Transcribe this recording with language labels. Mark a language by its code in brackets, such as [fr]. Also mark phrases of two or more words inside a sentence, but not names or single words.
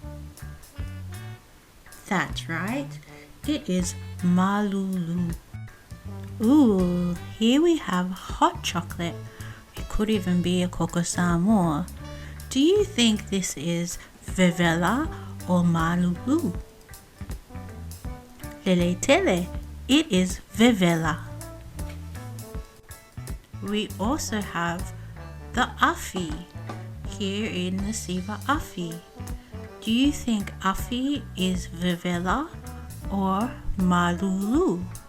[en] That's right, it is MALULU. Ooh, here we have hot chocolate. It could even be a Coco Samoa. Do you think this is VEVELA or MALULU? [sm] Lele tele, [en] it is VEVELA. We also have the Afi here in the Siva Afi. Do you think Afi is VEVELA or MALULU?